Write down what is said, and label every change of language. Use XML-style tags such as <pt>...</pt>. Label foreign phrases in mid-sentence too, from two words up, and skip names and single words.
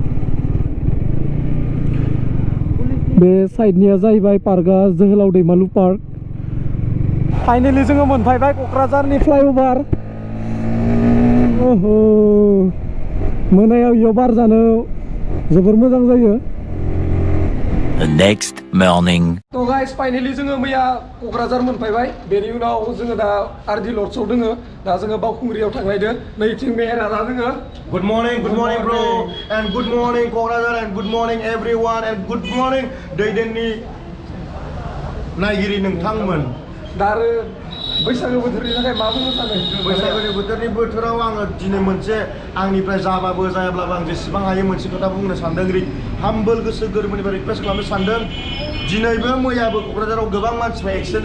<brx>बे साइडनिया जाहैबाय पार्कआ जोहोलाव दैमालु पार्क फाइनालि जोङो मोनफैबाय क'क्राझारनि फ्लाइअभार ओहो मोनायाव इयाव बार जानो जोबोर मोजां जायो</brx> <en>The next morning. so guys</en> <brx>फाइनालि जोङो मैया क'क्राझार मोनफैबाय बेनि उनाव जोङो दा आरडि लड्सआव दोङो दा जोङो बावखुंग्रियाव थांनायदो नैथिं मेहेराना दोङो</brx> <en>Good morning bro, and good morning Kokradar, and good morning everyone, and good morning</en> <brx>दैदेननि नायगिरि नोंथांमोन दा आरो बैसागो बोथोरनि थाखाय मा बुंनो सानो बैसागोनि बोथोराव आङो दिनै मोनसे आंनिफ्राय जाबाबो जायाब्लाबो आं जेसेबां हायो मोनसे खोथा बुंनो सानदों हाम्बल गोसो गोरबोनिफ्राय रिक्वेस्ट खालामनो सानदों दिनैबो मैयाबो क'क्राझाराव गोबां मानसिफ्रा एक्सिडेन्ट</brx>